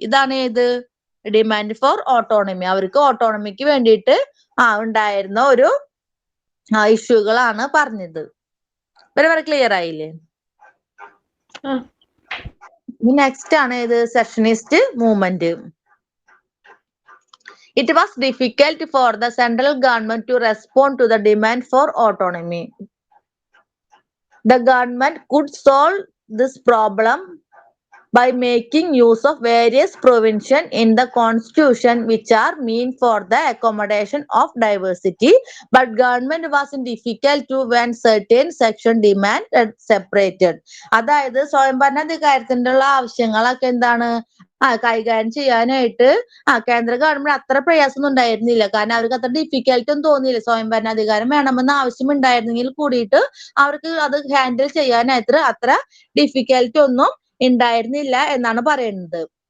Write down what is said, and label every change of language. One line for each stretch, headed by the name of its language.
Malayalam: ഇതാണ് ഏത് demand for autonomy. അവർക്ക് ഓട്ടോണമിക്ക് വേണ്ടിയിട്ട് ഉണ്ടായിരുന്ന ഒരു ഇഷ്യൂകളാണ് പറഞ്ഞത്. വരെ ക്ലിയർ ആയില്ലേ? നെക്സ്റ്റ് ആണ് ഏത് സെഷനിസ്റ്റ് movement.
English: It was difficult for the central government to respond to the demand for autonomy. The government could solve this problem by making use of various provisions in the constitution which are meant for the accommodation of diversity, but government was in difficulty when certain section demanded separated.
Malayalam: അതായത് സ്വയംഭരണാധികാരത്തിന്റെ ആവശ്യങ്ങളൊക്കെ എന്താണ് കൈകാര്യം ചെയ്യാനായിട്ട് കേന്ദ്ര government അത്ര പ്രയാസമൊന്നും ഉണ്ടായിരുന്നില്ല. കാരണം അവർക്ക് അത്ര ഡിഫിക്കൽട്ടി ഒന്നും തോന്നിയില്ല. സ്വയംഭരണാധികാരം വേണമെന്ന് ആവശ്യമുണ്ടായിരുന്നെങ്കിൽ കൂടിയിട്ട് അവർക്ക് അത് ഹാൻഡിൽ ചെയ്യാനായിട്ട് അത്ര ഡിഫിക്കൽട്ടി ഒന്നും ഉണ്ടായിരുന്നില്ല എന്നാണ് പറയുന്നത്.